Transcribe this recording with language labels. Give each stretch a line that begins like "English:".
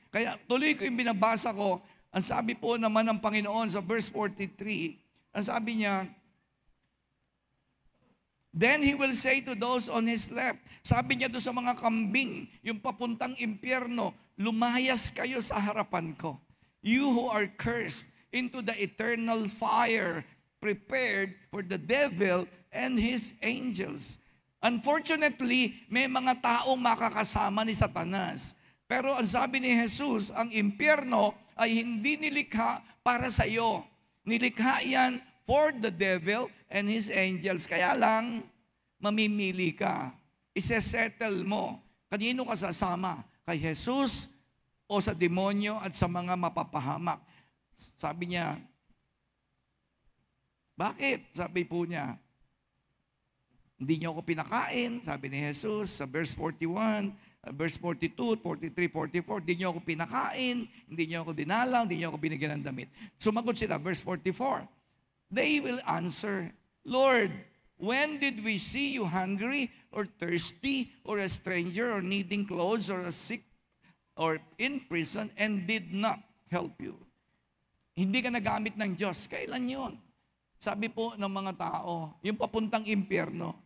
Filipino: Kaya tuloy ko yung binabasa ko. Ang sabi po naman ng Panginoon sa verse 43, ang sabi niya,
English: then He will say to those on His left,
Filipino: sabi niya doon sa mga kambing, yung papuntang impyerno, lumayas kayo sa harapan ko.
English: You who are cursed into the eternal fire prepared for the devil and his angels.
Filipino: Unfortunately, may mga taong makakasama ni Satanas. Pero ang sabi ni Jesus, ang impyerno ay hindi nilikha para sa iyo. Nilikha yan
English: for the devil and his angels.
Filipino: Kaya lang, mamimili ka. Isesettle mo. Kanino ka sasama? Kay Jesus o sa demonyo at sa mga mapapahamak? Sabi niya, bakit? Sabi po niya, hindi niyo ako pinakain, sabi ni Jesus sa verse 41, verse 42, 43, 44, hindi niyo ako pinakain, hindi niyo ako dinalaw, hindi niyo ako binigyan ng damit. Sumagot sila, verse 44.
English: They will answer, Lord, when did we see you hungry or thirsty or a stranger or needing clothes or a sick or in prison and did not help you?
Filipino: hindi ka nagamit ng Diyos. Kailan yun? Sabi po ng mga tao, yung papuntang impyerno.